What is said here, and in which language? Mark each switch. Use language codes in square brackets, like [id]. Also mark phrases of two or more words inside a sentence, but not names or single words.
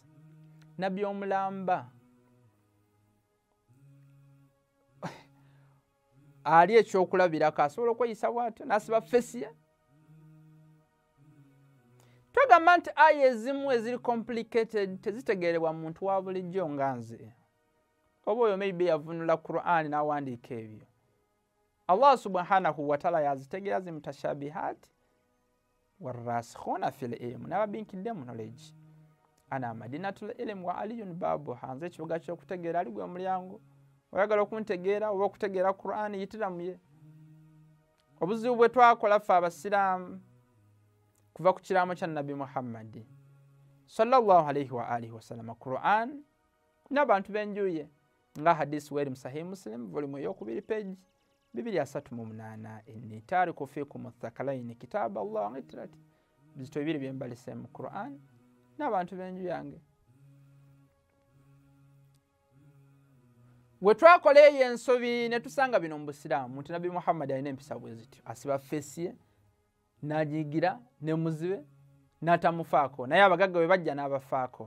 [lg] Nabbi omulamba ali ekyokulabirako asobola okweyisa bw'atyo n'asiba feesi ye? Twagamba nti aya ezimu eziri complicated tezitegeerebwa muntu wa bulijjo nga nze. Oba oyo maybe yavunula Qur'an n'awandiika ebyo. Allah [ar] سبحانه وتعالى [lg] yazitegeera zi [ar] متشابهات والراسخون في العلم, [lg] n'ababinkidde mu knowledge. [ar] أنا مدينة العلم وعلي بابها, [lg] nze ekibuga ky'okutegeera ali gwe omulyango. Oyagala okuntegeera oba okutegeera Qur'an, yitira mu ye. Obuzibu bwe twakola ffe abasiraamu kuva ku kiraamo kya Nabi Muhammad [ar] صلى الله عليه وآله وسلم, [lg] Qur'an n'abantu b'enjuye nga hadisi weri mu Sahih Muslim volume ey'okubiri page 238, [ar] إني تارك فيكم الثقلين كتاب الله وعترتي, [lg] bizito bibiri bye mbalise mu Qur'an n'abantu b'enju yange. We twakola eyo ensobi ne tusanga bino mu Busiraamu nti Nabi Muhammad alina empisa bwe zityo, asiba feesi ye n'agiyigira ne muzibe n'atamufaako, naye abagagga bwe bajja n'abafaako.